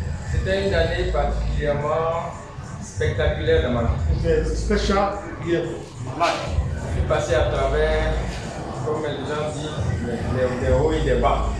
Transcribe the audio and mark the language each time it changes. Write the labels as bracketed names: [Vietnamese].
[French] C'était une année particulièrement spectaculaire dans ma vie. [English] It's a special year for my life. [French] Je suis passé à travers, comme les gens disent, des hauts et des bas.